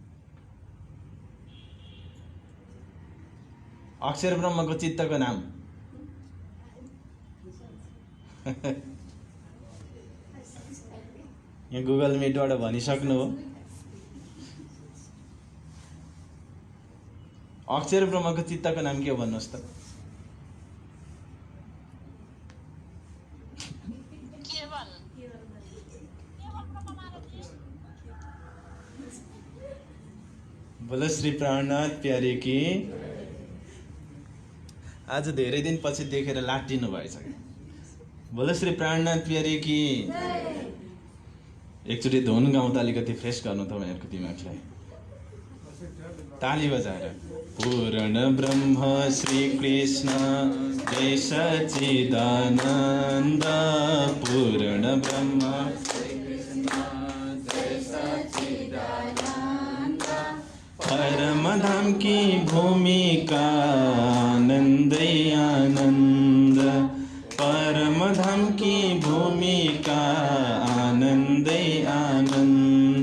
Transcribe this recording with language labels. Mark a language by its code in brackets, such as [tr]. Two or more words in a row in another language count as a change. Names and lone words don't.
[ne] अक्षर ब्रह्मको चित्तको नाम? यहाँ गुगल मिटबाट भनिसक्नु हो। अक्षर ब्रह्मको चित्तको नाम के हो भन्नुहोस् त? [hi] बोलो श्री प्राणनाथ प्यारे की। [ne] आज धेरै दिन पछि देखेर लाटिनु भएछ। [hi] बोलो श्री प्राणनाथ प्यारे की। [ne] एकचोटि धुन गाउँ त अलिकति फ्रेस गर्नु तपाईँहरूको दिमागलाई, ताली बजाएर। [hi] पूर्ण ब्रह्म श्री कृष्ण जय सच्चिदानन्द, पूर्ण ब्रह्म परम धाम की भूमिका आनंद आनंद, परम धाम की भूमिका आनंद आनंद।